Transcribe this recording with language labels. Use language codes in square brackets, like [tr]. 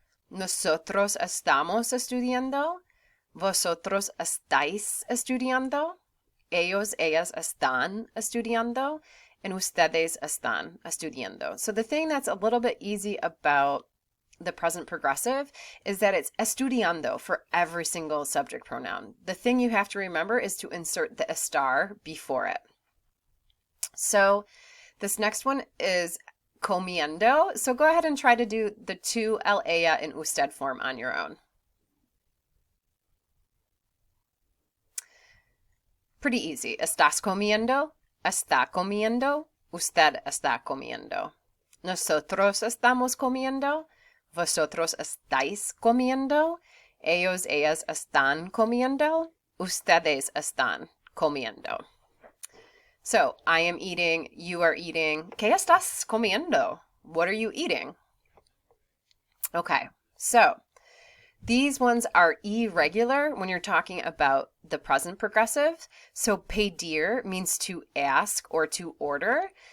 [es] Nosotros estamos estudiando. Vosotros estáis estudiando. Ellos, ellas están estudiando. And ustedes están estudiando. [en] So the thing that's a little bit easy about the present progressive is that it's estudiando for every single subject pronoun. The thing you have to remember is to insert the estar before it. So this next one is comiendo. So go ahead and try to do the two el, ella, and usted form on your own. Pretty easy. [es] Estás comiendo. Está comiendo. Usted está comiendo. Nosotros estamos comiendo. Vosotros estáis comiendo. Ellos, ellas están comiendo. Ustedes están comiendo. [en] So, I am eating, you are eating. [es] ¿Qué estás comiendo? [en] What are you eating? Okay, so these ones are irregular when you're talking about the present progressive. So pedir means to ask or to order.